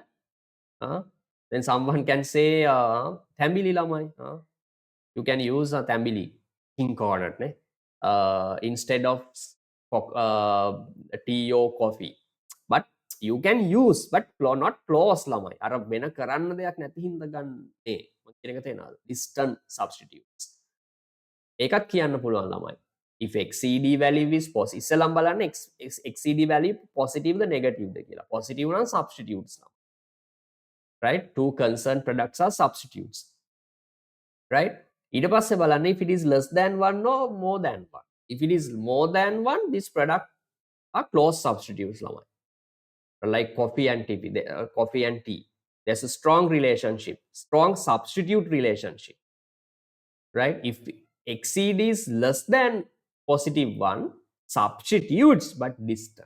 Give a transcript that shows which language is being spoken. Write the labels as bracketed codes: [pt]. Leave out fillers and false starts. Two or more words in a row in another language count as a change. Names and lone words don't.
[en] Then someone can say [si] තැඹිලි ළමයි. [en] You can use Thambili king corner instead of tea or coffee. But you can use, but not close ළමයි. [si] අර වෙන කරන්න දෙයක් නැති හින්දා ගන්නේ. මම කියන එක තේරෙනවද? [en] Distant substitutes. [si] ඒකත් කියන්න පුළුවන් ළමයි. [en] If XCD value is positive, [si] ඉස්සෙල්ලම බලන්න [en] XCD value positive [si] ද negative ද කියලා. Positive නම් substitutes ළමයි. [en] Right? Two concerned products are substitutes. Right? [si] ඊට පස්සේ බලන්න [en] if it is less than 1 or more than 1. If it is more than 1, this product are close substitutes ළමයි. Like coffee and tea. Coffee and tea. There's a strong relationship, strong substitute relationship. Right? If XCD is less than positive 1, substitutes but distant.